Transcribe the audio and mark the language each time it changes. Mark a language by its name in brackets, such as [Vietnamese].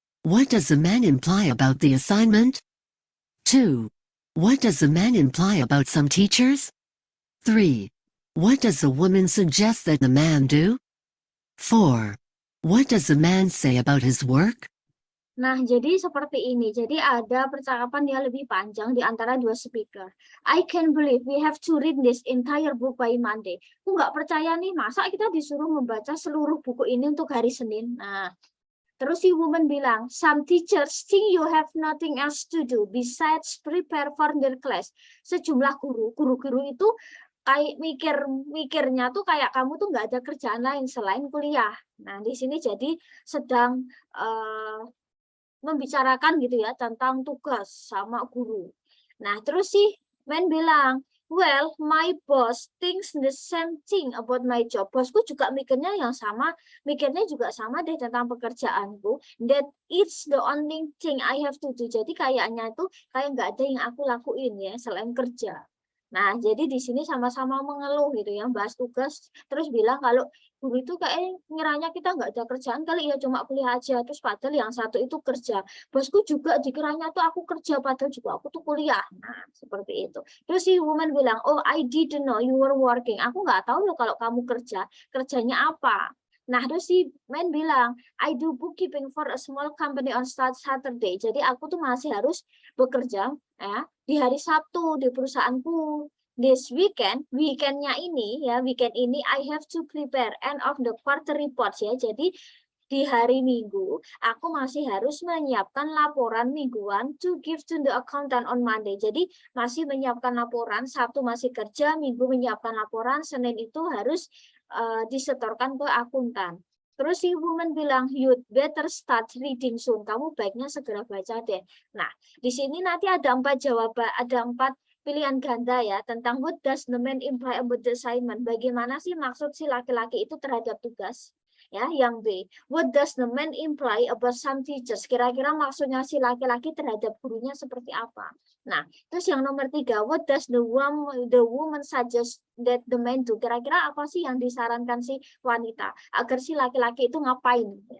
[English] What does the man imply about the assignment? 2. What does the man imply about some teachers? 3. What does the woman suggest that the man do? 4. What does the man say about his work? [Indonesian] Nah, jadi seperti ini. Jadi ada percakapan yang lebih panjang di antara 2 speaker. [English] I can't believe we have to read this entire book by Monday. [Indonesian] Aku nggak percaya nih, masa kita disuruh membaca seluruh buku ini untuk hari Senin. Nah, terus si woman bilang, [English] some teachers think you have nothing else to do besides prepare for their class. [Indonesian] Sejumlah guru-guru itu kayak mikirnya tuh kayak kamu tuh nggak ada kerjaan lain selain kuliah. Nah, di sini jadi sedang membicarakan gitu ya tentang tugas sama guru. Nah, terus si man bilang, [English] well, my boss thinks the same thing about my job. [Indonesian] Bosku juga mikirnya yang sama, mikirnya juga sama deh tentang pekerjaanku. [English] That it's the only thing I have to do. [Indonesian] Jadi kayaknya tuh kayak nggak ada yang aku lakuin ya selain kerja. Nah, jadi di sini sama-sama mengeluh gitu ya, bahas tugas, terus bilang kalau guru itu kayak ngiranya kita nggak ada kerjaan kali ya, cuma kuliah aja. Terus padahal yang satu itu kerja. Bosku juga dikiranya tuh aku kerja, padahal juga aku tuh kuliah. Nah, seperti itu. Terus si woman bilang, [English] oh I didn't know you were working. [Indonesian] Aku nggak tahu loh kalau kamu kerja, kerjanya apa. Nah, terus si man bilang, [English] I do bookkeeping for a small company on Saturday. [Indonesian] Jadi aku tuh masih harus bekerja ya di hari Sabtu di perusahaanku. [English] This [Indonesian] weekendnya ini ya, weekend ini [English] I have to prepare end of the quarter reports ya. [Indonesian] Jadi di hari Minggu aku masih harus menyiapkan laporan mingguan [English] to give to the accountant on Monday. [Indonesian] Jadi masih menyiapkan laporan, Sabtu masih kerja, Minggu menyiapkan laporan, Senin itu harus disetorkan ke akuntan. Terus si woman bilang, [English] you'd better start reading soon. [Indonesian] Kamu baiknya segera baca deh. Nah, di sini nanti ada 4 jawaban, ada 4 pilihan ganda ya, tentang [English] what does the man imply about the assignment. [Indonesian] Bagaimana sih maksud si laki-laki itu terhadap tugas? Ya, yang B, [English] what does the man imply about some teachers? [Indonesian] Kira-kira maksudnya si laki-laki terhadap gurunya seperti apa? Nah, terus yang nomor 3, [English] what does the woman suggest that the man do? [Indonesian] Kira-kira apa sih yang disarankan si wanita agar si laki-laki itu ngapain?